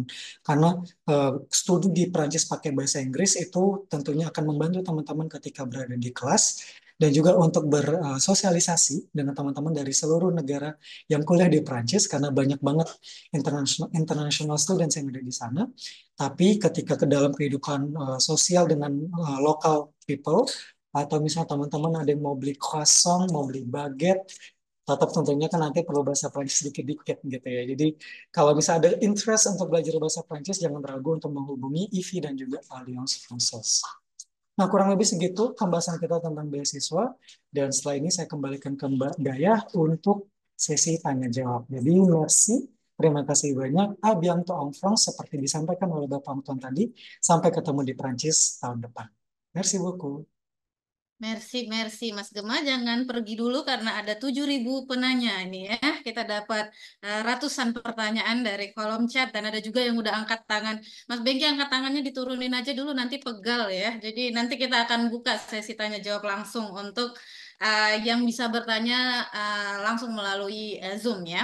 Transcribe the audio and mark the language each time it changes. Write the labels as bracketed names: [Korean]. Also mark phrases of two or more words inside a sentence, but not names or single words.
[Indonesian] Karena studi di Prancis pakai bahasa Inggris itu tentunya akan membantu teman-teman ketika berada di kelas dan juga untuk bersosialisasi dengan teman-teman dari seluruh negara yang kuliah di Prancis karena banyak banget [English] international students [Indonesian] yang ada di sana. Tapi ketika ke dalam kehidupan sosial dengan [English] local people [Indonesian] atau misalnya teman-teman ada yang mau beli croissant, mau beli baguette, tetap tentunya kan nanti perlu bahasa Prancis sedikit-dikit gitu ya. Jadi kalau misalnya ada interest untuk belajar bahasa Prancis, jangan ragu untuk menghubungi IFI dan juga Alliance Française. Nah, kurang lebih segitu pembahasan kita tentang beasiswa. Dan setelah ini saya kembalikan ke Mbak Dayah untuk sesi tanya jawab. Jadi, merci. Terima kasih banyak. [French] A bientôt en France, [Indonesian] seperti disampaikan oleh Bapak Anton tadi. Sampai ketemu di Prancis tahun depan. [French] Merci beaucoup. [Indonesian] Merci Mas Gema, jangan pergi dulu karena ada 7.000 penanya ini ya. Kita dapat ratusan pertanyaan dari kolom chat dan ada juga yang udah angkat tangan. Mas Bengki angkat tangannya diturunin aja dulu nanti pegal ya. Jadi nanti kita akan buka sesi tanya jawab langsung untuk yang bisa bertanya langsung melalui Zoom ya.